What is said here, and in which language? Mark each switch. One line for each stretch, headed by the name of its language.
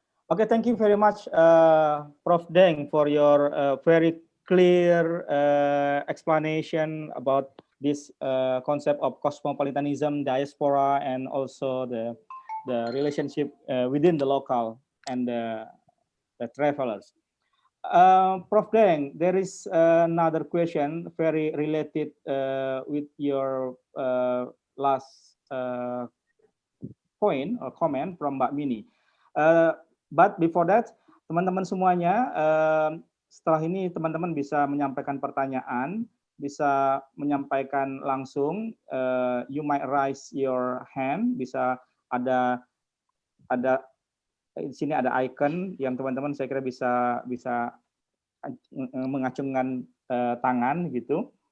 English: Okay, thank you very much, Prof. Deng, for your very clear explanation about this concept of cosmopolitanism, diaspora, and also the relationship within the local and the travelers. Prof. Deng, there is another question very related with your last point or comment from Mbak Mini. But before that,
Indonesian: teman-teman semuanya, setelah ini teman-teman bisa menyampaikan pertanyaan, bisa menyampaikan langsung.
English: You might raise your hand.
Indonesian: Bisa ada di sini ada icon yang teman-teman saya kira bisa mengacungkan tangan gitu.